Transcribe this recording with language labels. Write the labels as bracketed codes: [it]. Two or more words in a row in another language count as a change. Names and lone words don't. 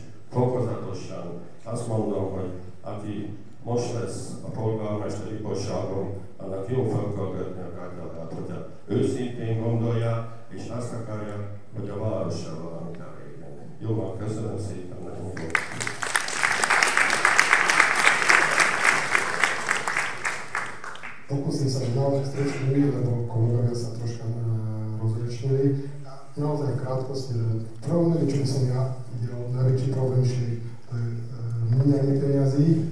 [hu] Fokozatosan azt mondom, hogy aki most lesz a polgármesteri hivatalban, annak jó fel kell kötni a kártyát, hogyha őszintén gondolja, és azt akarja, hogy a várossal valamit elérjen. Jó van, köszönöm szépen, nagyon jó. [sk] Pokúsim sa, že naozaj stručný, lebo kolegovia sa troška rozrečnili. Naozaj v krátkosti, v prvom rade, čo by som ja videl, najväčší problém šli míňanie peniazí.